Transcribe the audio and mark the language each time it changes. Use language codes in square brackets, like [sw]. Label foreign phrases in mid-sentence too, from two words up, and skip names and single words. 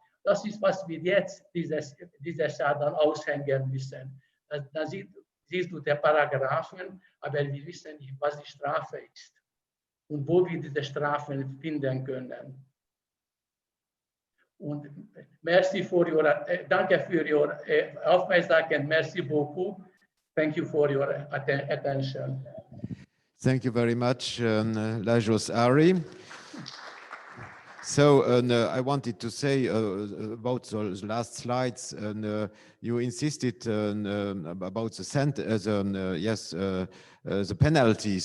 [de] Das ist, was wir jetzt dieses Jahr dann aushängen müssen. Da siehst du die Paragraphen, aber wir wissen nicht, was die Strafe ist und wo wir diese Strafen finden können. Und merci danke für Ihre Aufmerksamkeit. [fr] Merci beaucoup. [en] Thank you for your attention. Thank you very much, Lajos Ari. So I wanted to say about the last slides, and you insisted about the penalties.